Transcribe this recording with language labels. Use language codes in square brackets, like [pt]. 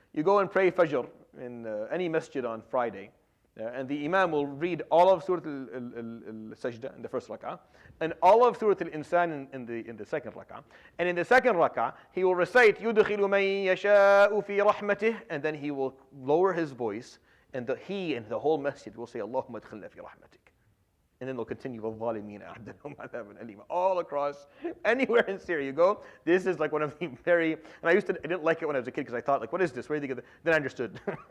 [en] You go and pray Fajr in any masjid on Friday, and the Imam will read all of Surat al-Sajda in the first rak'ah, and all of Surat Al-Insan in the second rak'ah. And in the second rak'ah, he will recite [ar] يُدْخِلُ مَن يَشَاءُ فِي رَحْمَتِهِ, [en] and then he will lower his voice, and he and the whole masjid will say, [ar] Allahumma adkhilna fi rahmatik. [en] And then they'll continue, [ar] وَالظَّالِمِينَ أَعَدَّ لَهُمْ عَذَابًا أَلِيمًا. [en] All across, anywhere in Syria you go, this is like one of the very, and I didn't like it when I was a kid because I thought, like, what is this? Where do you get? Then I understood.